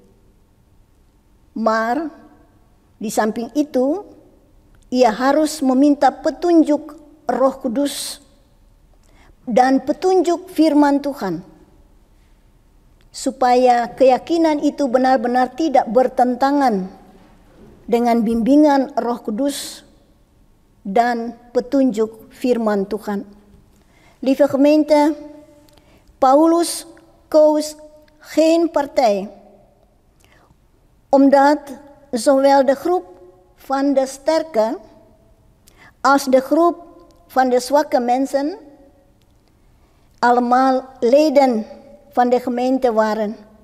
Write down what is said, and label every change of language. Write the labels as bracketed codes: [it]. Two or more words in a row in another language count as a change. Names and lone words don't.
[id] Mar, di samping itu, ia harus meminta petunjuk Roh Kudus, dan petunjuk firman Tuhan, supaya keyakinan itu benar-benar tidak bertentangan dengan bimbingan Roh Kudus dan petunjuk firman Tuhan. [nl] Lieve gemeente, Paulus koos geen partij, omdat zowel de groep van de sterke als de groep van de zwakke mensen allemaal leden van de gemeente waren.